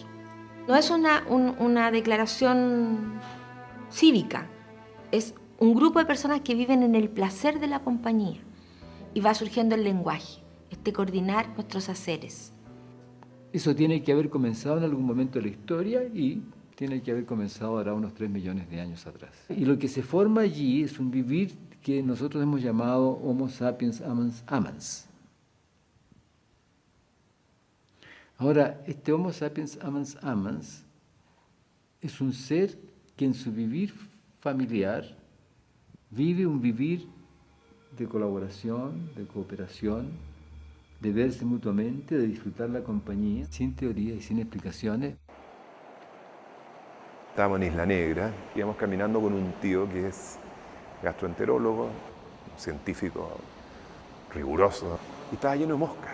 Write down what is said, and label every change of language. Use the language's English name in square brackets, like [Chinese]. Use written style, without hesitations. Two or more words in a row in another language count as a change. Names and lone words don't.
[Spanish] No es una declaración cívica, es un grupo de personas que viven en el placer de la compañía. Y va surgiendo el lenguaje, coordinar nuestros haceres. Eso tiene que haber comenzado en algún momento de la historia y tiene que haber comenzado ahora unos 3 millones de años atrás. Y lo que se forma allí es un vivir que nosotros hemos llamado [Latin] Homo sapiens amans amans. [Spanish] Ahora, este [Latin] Homo sapiens amans amans [Spanish] es un ser que en su vivir familiar vive un vivir de colaboración, de cooperación, de verse mutuamente, de disfrutar la compañía, sin teoría y sin explicaciones. Estábamos en Isla Negra, íbamos caminando con un tío que es gastroenterólogo, un científico riguroso, y estaba lleno de moscas.